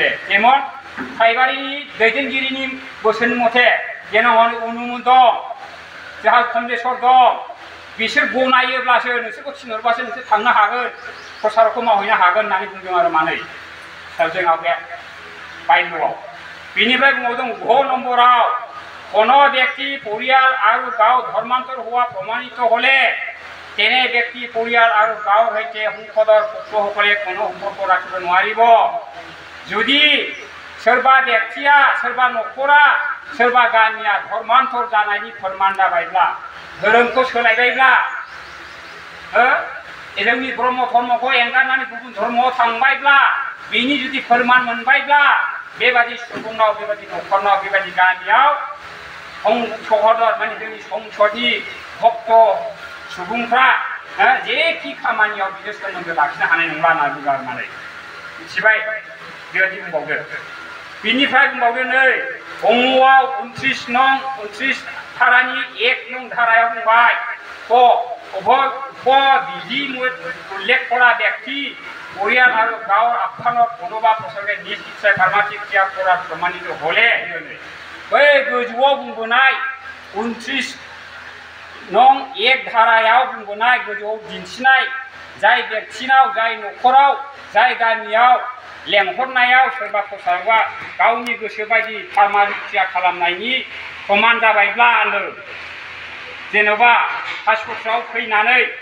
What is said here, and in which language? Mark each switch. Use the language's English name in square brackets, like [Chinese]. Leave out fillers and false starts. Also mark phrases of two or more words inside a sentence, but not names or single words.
[Bodo] जेमन थाइबारिनि दैदेनगिरिनि बोसोन मथे जेन' अनुमोदन दं जोंहा खन्देसर दं बिसोर गनायोब्लासो नोंसोरखौ थिनहरबासो नोंसोर थांनो हागोन प्रसारकखौ मावहैनो हागोन होननानै बुंदों आरो मानै जोंहा बे बायल'आव बेनिफ्राय बुंबावदों ग নম্বরাव [Assamese] কোনো ব্যক্তি পৰিয়াল আৰু গাঁও ধৰ্মান্তৰ হোৱা প্ৰমাণিত হলে তেনে ব্যক্তি পৰিয়াল আৰু গাঁৱৰ সৈতে সংসদৰ পক্ষসকলে কোনো সম্পৰ্ক ৰাখিব নোৱাৰিব [Bodo] যদি सोरबा व्यक्तिया सोरबा न'खरा सोरबा गामिया धर्मान्तर जानायनि फोरमान जाबायब्ला धोरोमखौ सोलायबायब्ला जोंनि ब्रह्म धर्मखौ एंगारनानै गुबुन धर्मआव थांबायब्ला बेनि जुदि फोरमान मोनबायब्ला बेबादि सुबुंनाव बेबादि न'खरनाव बेबादि गामियाव संसदर माने जोंनि संसदनि भक्त सुबुंफ्रा जेखि खामानियाव बिसोर सोमोन्दो लाखिनो हानाय नंला होनना बुङो आरो माने मिथिबाय बेबायदि बुंबावदो बिनिफ्राय बुंबावदो नै अंग'आव 29 धारानि 1 नं धारायाव बुंबाय [Assamese] বিধি উল্লেখ কৰা ব্যক্তি পৰিয়াল আৰু গাঁৱৰ আফ্থানৰ কোনোবা প্ৰসংগে নিজ ইচ্ছাই ফাৰ্মাচিক ক্ৰিয়া কৰাৰ প্ৰমাণিত হলে [Bodo] बै गोजौआव बुंबोनाय 29 नं 1 धारायाव बुंबोनाय गोजौआव दिन्थिनाय जाय व्यक्तिनाव जाय न'खराव जाय गामियाव लेंहरनायाव सोरबा प्रसारकआ गावनि गोसो बायदि फरमालिटिया खालामनायनि समान जाबायब्ला होनदों जेन'बा कासकट्रायाव फैनानै